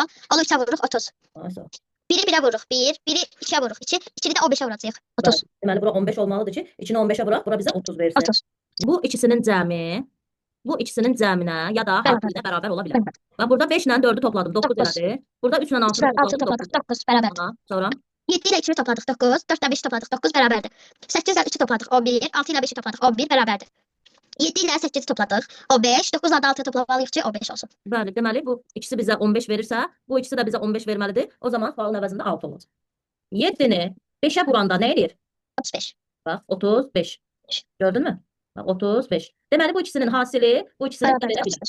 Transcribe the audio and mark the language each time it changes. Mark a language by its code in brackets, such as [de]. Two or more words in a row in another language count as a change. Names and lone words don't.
[az] 10'u 3'e vururuq 30. Sonra... 1'i 1'e vururuq 1. 1'i 2'ye vururuq 2. 2'ni də 15'e vuracağıq 30. Deməli, bura 15 olmalıdır ki, içini 15'ə vuraq, bura bizə 30 versin. 30. Bu ikisinin cəminə ya da hasilinə bərabər ola bilər. Bərabər. Bax, burada 5 ilə 4-ü topladım, 9 [tr] Dokuz. [az] elədi. Burada 3 ilə 6-nı 3 [tr] ile 6 topladım, topladık 9. [az] 9 bərabərdir. Aha, sonra [tr] 7 ile 2'ni topladık 9. 4 ile 5'i topladık 9 bərabərdir. 8 ile 3'ü topladık 11. 6 ile 5'i topladık 11 bərabərdir. 7 ile 8'i topladıq 15. 9 ile 6'yı toplamalıyıq ki 15 olsun. [az] bəli, deməli bu ikisi bizə 15 verirsə, bu ikisi də bizə 15 verməlidir. O zaman sualın əvəzində 6 olacaq. 7-ni 5-ə vuranda nə eləyir? 35. Bax, 35. Gördün mü? Bax, 35. Deməli bu ikisinin hasili, bu ikisinin Bərabərdir verə bilir.